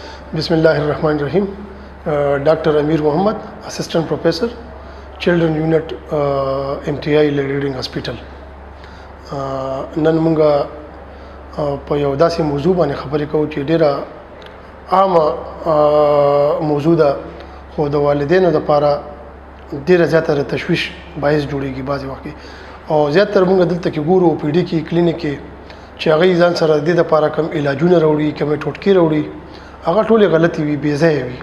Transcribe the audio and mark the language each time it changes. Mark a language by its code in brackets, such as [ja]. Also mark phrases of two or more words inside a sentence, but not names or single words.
[ar] بسم الله الرحمن الرحيم. [en] Dr. Amir Muhammad, Assistant Professor, Children Unit, MTI Reading Hospital. [ps] نن مونږه په یو داسې موضوع باندې خبرې کوو چې ډیره عامه موضوع ده، خو د والدینو لپاره ډیره زیاته تشویش باعث جوړیږي بعضې وخت کې. او زیاتره مونږ دلته کې ګورو پی ډي کې کلینیک کې چې هغوی ځان سره د دې لپاره کم علاجونه راوړي، کمې ټوټکې راوړي، هغه ټولې غلطې وي، بې ځایه وي.